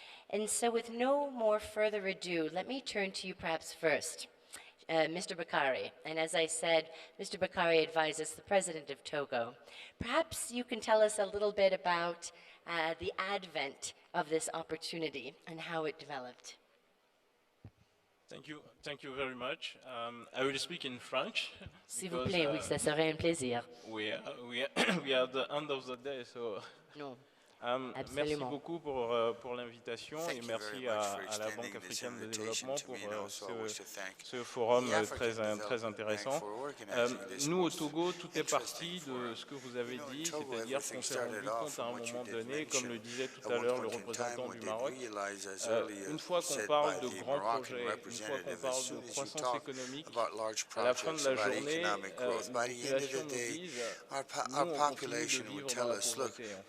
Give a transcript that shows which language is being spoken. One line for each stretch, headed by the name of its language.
English: And so with no more further ado, let me turn to you perhaps first. Mr. Bakari, and as I said, Mr. Bakari advises the President of Togo. Perhaps you can tell us a little bit about the advent of this opportunity and how it developed. Thank you very much. I will speak in French.
French: S'il vous plaît, oui, ça serait un plaisir.
English: We are at the end of the day, so. No.
French: Merci beaucoup pour l'invitation et merci à la Banque africaine de développement pour ce forum très intéressant. Nous, au Togo, tout est parti de ce que vous avez dit, c'est-à-dire qu'on s'est rendu compte à un moment donné, comme le disait tout à l'heure le représentant du Maroc, une fois qu'on parle de grands projets, une fois qu'on parle de croissance économique, à la fin de la journée, la population nous dit, nous, on continue de vivre dans la pauvreté.